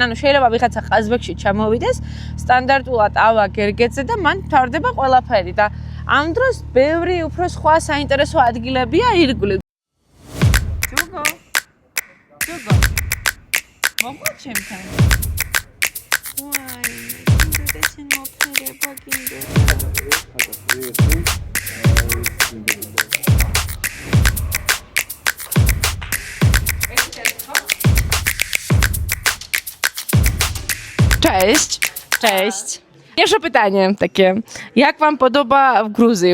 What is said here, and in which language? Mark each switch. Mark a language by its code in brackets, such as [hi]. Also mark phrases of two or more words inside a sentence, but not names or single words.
[ka] ანუ შეიძლება ვიღაცა ყაზბეგში ჩამოვიდეს, სტანდარტულად ავა გერგეძე და მან მთავრდება ყველაფერი და ამ დროს ბევრი უფრო სხვა საინტერესო ადგილებია ირგვლივ. ჯუგო. მოგვიყვეთ ჩემთან. ვაი, კიდე შენ მოფერება კიდე. [pl] Cześć. Cześć. Pierwsze pytanie takie. Jak wam podoba w Gruzji?